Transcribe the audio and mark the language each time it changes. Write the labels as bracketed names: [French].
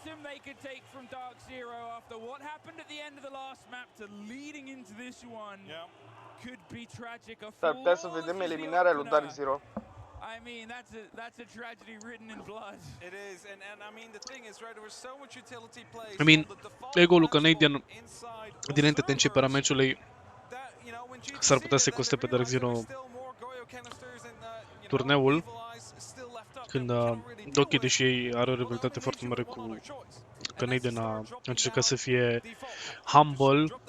[English] They could take from Dark Zero after what happened at the end of the last map to leading into this one could be tragic. [Romanian] S-ar putea să vedem eliminarea lui Dark Zero. [English] I mean, that's a tragedy written in blood. It is, and I mean the thing is, right, there was so much utility plays. [Romanian] I mean, ego-ul Canadian dinainte de începerea meciului s-ar putea să coste pe Dark Zero turneul, când Doki, deși ei are o rivalitate foarte mare cu Canadian, a încercat să fie humble.